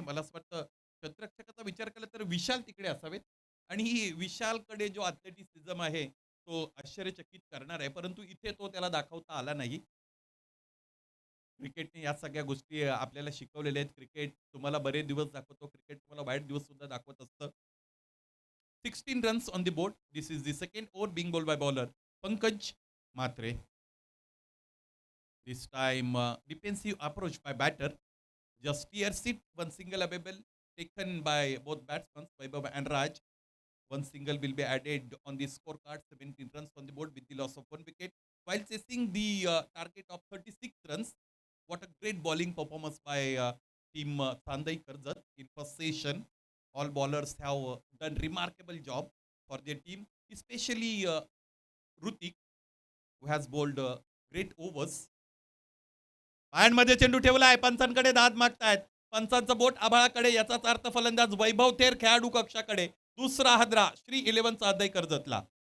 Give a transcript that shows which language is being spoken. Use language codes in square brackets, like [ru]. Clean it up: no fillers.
[mr] मला असं वाटतं क्षेत्ररक्षकाचा विचार केला तर विशाल तिकडे असावेत आणि ही विशालकडे जो ॲथलेटिसिझम आहे, तो आश्चर्यचकित करणार आहे. परंतु इथे तो त्याला दाखवता आला नाही. क्रिकेटने या सगळ्या गोष्टी आपल्याला शिकवलेल्या आहेत. क्रिकेट तुम्हाला बरे दिवस दाखवतो. क्रिकेट तुम्हाला वाईट दिवस सुद्धा दाखवत असतं. [en] 16 runs on the board. This is the second over being bowled by bowler Pankaj Matre. This time defensive approach by batter. Just steers it. One single available taken by both batsmen, Vaibhav and Raj. One single will be added on the scorecard. 17 runs on the board with the loss of 1 wicket. While chasing the target of 36 runs, what a great bowling performance by team Sandai Karjat in first session. All bowlers have done remarkable job for their team, especially Rutik, who has bowled great overs. [mr] पायांमध्ये चेंडू ठेवलाय. पंचांकडे दाद मागतायत. पंचांचं बोट आभाळाकडे. याचाच अर्थ फलंदाज वैभव थेर खेळाडू कक्षाकडे. दुसरा हादरा श्री 11 सादय कर्जतला.